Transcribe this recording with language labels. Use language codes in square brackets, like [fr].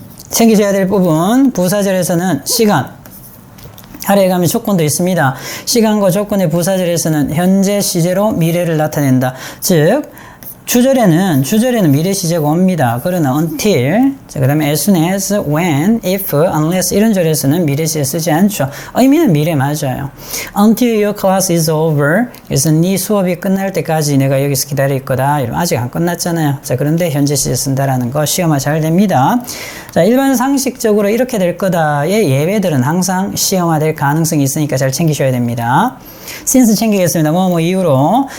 [ko] 챙기셔야 될 부분 부사절에서는 시간 아래에 가면 조건도 있습니다. 시간과 조건의 부사절에서는 현재 시제로 미래를 나타낸다. 즉 주절에는 미래 시제가 옵니다. 그러나 until, 그 다음에 as soon as, when, if, unless 이런 절에서는 미래 시제 쓰지 않죠. 의미는 미래 맞아요. [en] Until your class is over. [ko] 그래서 네 수업이 끝날 때까지 내가 여기서 기다릴 거다. 아직 안 끝났잖아요. 자, 그런데 현재 시제 쓴다라는 거 시험화 잘 됩니다. 자, 일반 상식적으로 이렇게 될 거다의 예외들은 항상 시험화될 가능성이 있으니까 잘 챙기셔야 됩니다. since 챙기겠습니다. 뭐 이유로.